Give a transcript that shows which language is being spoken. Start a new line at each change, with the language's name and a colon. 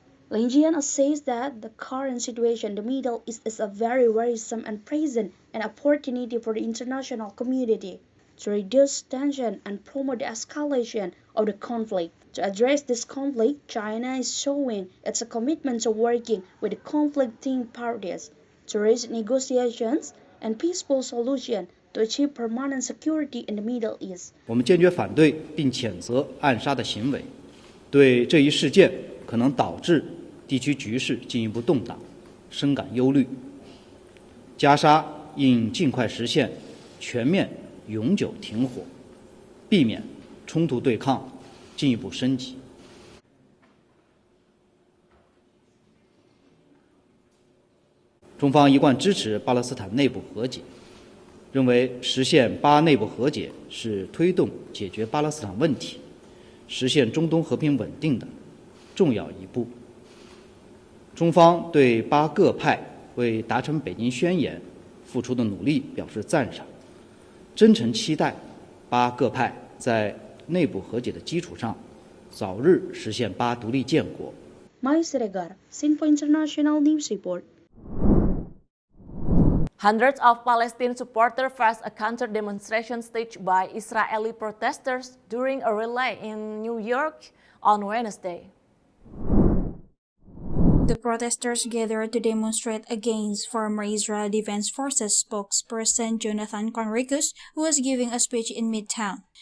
English: Lin Jian assessed that the current situation in the Middle East is a very worrisome and present an opportunity for the international community to reduce tension and promote the escalation of the conflict. To address this conflict, China is showing its commitment to working with the conflicting parties to reach negotiations and peaceful solution to achieve permanent security in the Middle East.
Chinese: 我们坚决反对并谴责暗杀的行为，对这一事件可能导致地区局势进一步动荡深感忧虑。加沙应尽快实现全面永久停火，避免冲突对抗进一步升级。中方一贯支持巴勒斯坦内部和解，认为实现巴内部和解是推动解决巴勒斯坦问题、实现中东和平稳定的重要一步。中方对巴各派为达成北京宣言付出的努力表示赞赏，真诚期待巴各派在内部和解的基础上，早日实现巴独立建国。
English: Maya Siregar, Sinpo International News Report. Hundreds of Palestine supporters faced a counter-demonstration staged by Israeli protesters during a rally in New York on Wednesday. The protesters gathered to demonstrate against former Israel Defense Forces spokesperson Jonathan Conricus, who was giving a speech in Midtown.